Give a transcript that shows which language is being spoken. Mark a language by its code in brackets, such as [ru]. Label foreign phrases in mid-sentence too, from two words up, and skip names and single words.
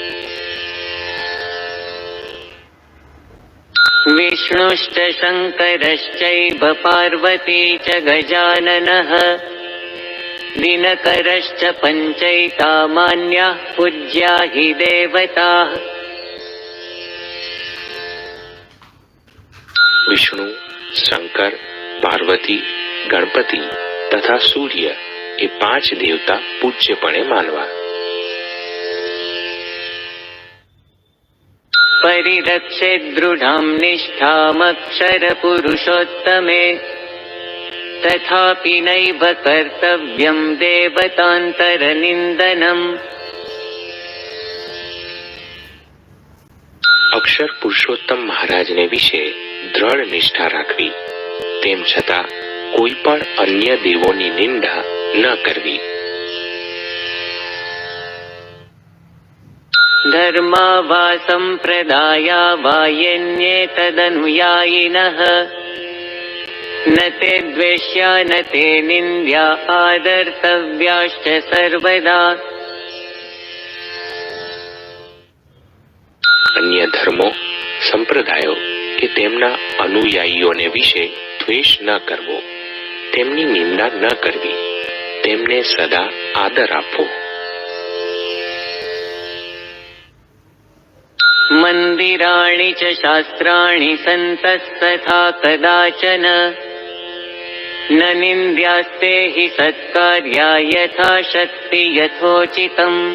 [sa] વિષ્ણુશ્ચ શંકરશ્ચૈવ પાર્વતી ચ ગજાનનઃ દિનકરશ્ચ પંચૈતા માન્યાઃ પૂજ્યા હિ દેવતાઃ. [gu] વિષ્ણુ, શંકર, પાર્વતી, ગણપતિ તથા સૂર્ય એ પાંચ દેવતા પૂજ્યપણે માનવા. [sa] परिरक्षे दृढां निष्ठामक्षरपुरुषोत्तमे तथापि नैव कर्तव्यं देवतान्तरनिन्दनम्। [gu] અક્ષર પુરુષોત્તમ મહારાજને વિશે દ્રઢ નિષ્ઠા રાખવી, તેમ છતાં કોઈ પણ અન્ય દેવોની નિંદા ન કરવી. [sa] धर्मा वा सम्प्रदाया वा यन्ये तदनुयायिनः न ते द्वेष्या न ते निन्द्या आदर्तव्याश्च सर्वदा। [gu] અન્ય ધર્મો, સંપ્રદાયો કે તેમના અનુયાયીઓને વિશે દ્વેષ ન કરવો, તેમની નિંદા ન કરવી, તેમને સદા આદર આપવો. [sa] મંદિરાણિ ચ શાસ્ત્રાણિ સંતસ્તથા કદાચન ન નિંદ્યાસ્તે હિ સત્કાર્યા યથા શક્તિ યથોચિતમ।